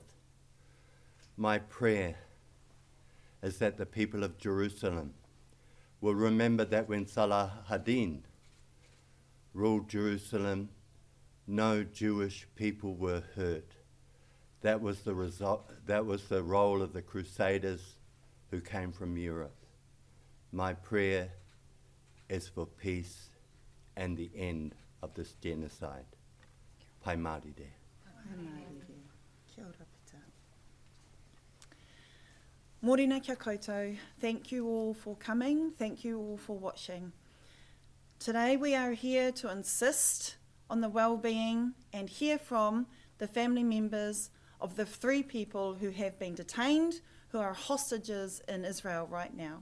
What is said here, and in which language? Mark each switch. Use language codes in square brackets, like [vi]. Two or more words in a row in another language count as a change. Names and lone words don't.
[en] My prayer is that the people of Jerusalem will remember that when Salah ad-Din ruled Jerusalem, no Jewish people were hurt. That was the result. That was the role of the Crusaders who came from Europe. My prayer is for peace and the end of this genocide. Pai Māori de. [mi] Kia ora pita. Mōrena kia koutou. [en] Thank you all for coming. Thank you all for watching. Today we are here to insist on the well-being and hear from the family members of the 3 people who have been detained, who are hostages in Israel right now.